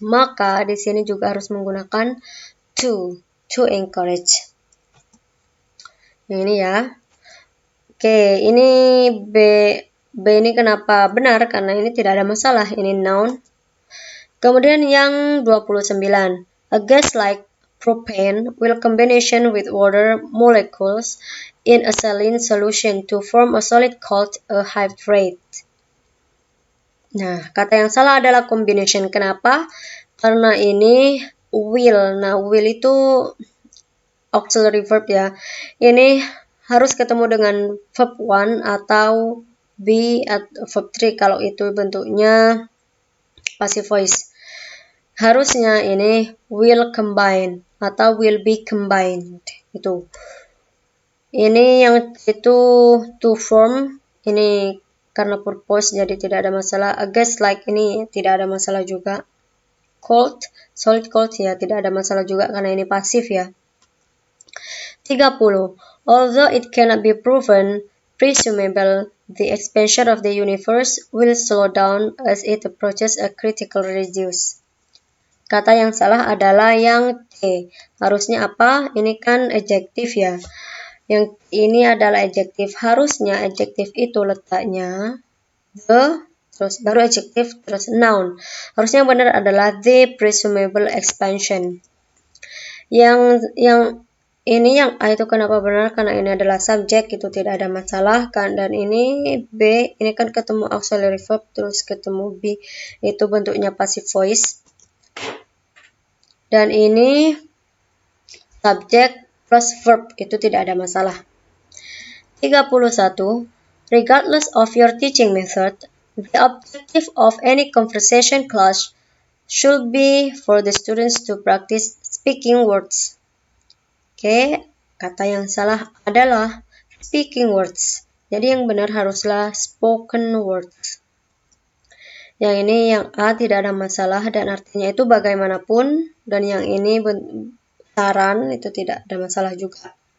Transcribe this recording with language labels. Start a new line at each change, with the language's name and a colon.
Indonesian: Maka di sini juga harus menggunakan
English: to encourage.
Indonesian: Yang ini ya. Oke, ini B ini kenapa benar? Karena ini tidak ada masalah, ini noun. Kemudian yang 29.
English: A gas like propane will combination with water molecules in a saline solution to form a solid called a hydrate.
Indonesian: Nah, kata yang salah adalah combination. Kenapa? Karena ini will. Nah, will itu
English: auxiliary verb
Indonesian: ya. Ini harus ketemu dengan
English: verb 1
Indonesian: atau be atau verb 3 kalau itu bentuknya
English: passive voice.
Indonesian: Harusnya ini
English: will combine
Indonesian: atau
English: will be combined itu.
Indonesian: Ini yang itu
English: to form,
Indonesian: ini karena purpose jadi tidak ada masalah.
English: A gas like
Indonesian: ini tidak ada masalah juga. Cold, solid cold ya tidak ada masalah juga karena ini pasif ya. 30.
English: Although it cannot be proven, presumable the expansion of the universe will slow down as it approaches a critical radius.
Indonesian: Kata yang salah adalah yang T. Harusnya apa? Ini kan adjektif ya. Yang ini adalah adjektif. Harusnya adjektif itu letaknya the, terus baru adjektif, terus noun. Harusnya yang benar adalah
English: the presumable expansion.
Indonesian: Yang ini yang A itu kenapa benar? Karena ini adalah subjek, itu tidak ada masalah kan. Dan ini B, ini kan ketemu
English: auxiliary verb,
Indonesian: terus ketemu B, itu bentuknya
English: passive voice.
Indonesian: Dan ini
English: subjek plus verb,
Indonesian: itu tidak ada masalah. 31.
English: Regardless of your teaching method, the objective of any conversation class should be for the students to practice speaking words.
Indonesian: Oke, kata yang salah adalah
English: speaking words.
Indonesian: Jadi yang benar haruslah
English: spoken words.
Indonesian: Yang ini yang A tidak ada masalah dan artinya itu bagaimanapun, dan yang ini saran itu tidak ada masalah juga.